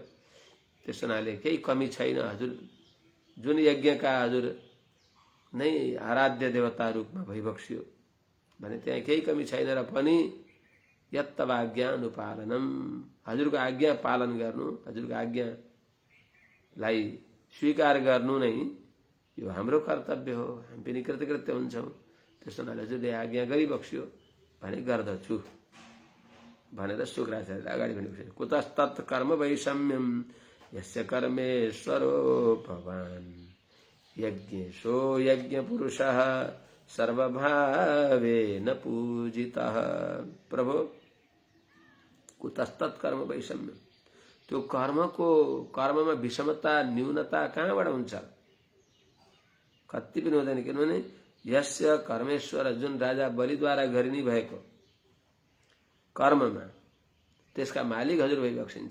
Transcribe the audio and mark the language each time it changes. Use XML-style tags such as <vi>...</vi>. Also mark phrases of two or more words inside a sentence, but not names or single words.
<ne>त्यस हुनाले केही कमी छैन। हजुर जुन यज्ञका हजुर नै आराध्य देवता रूपमा भइबक्स्यो भने त्यहाँ केही कमी छैन र पनि</ne> <sa>यत्तवाज्ञा अनुपालनम,</sa> <ne>हजुरको आज्ञा पालन गर्नु, हजुरको आज्ञालाई स्वीकार गर्नु नै यो हाम्रो कर्तव्य हो। हामी पनि कृतकृत्य हुन्छौँ। त्यस हुनाले हजुरले आज्ञा गरिबक्स्यो भने गर्दछु भनेर शुक्राचार्यले अगाडि भनेको।</ne> <sa>कुतस्तत् कर्म वैषम्यम यस्य कर्मेश्वरो भवान् यज्ञेशो यज्ञ पुरुषः सर्वभावेन पूजितः। प्रभु कुतस्तत् कर्म वैषम्यम,</sa> <ne>त्यो कर्ममा विषमता न्यूनता कहाँबाट हुन्छ? कति पनि हुँदैन। किनभने</ne> <sa>यस्य कर्मेश्वर,</sa> <ne>जुन राजा बलिद्वारा गरिने भएको कर्ममा त्यसका मालिक हजुर भइबक्सिन्छ।</ne>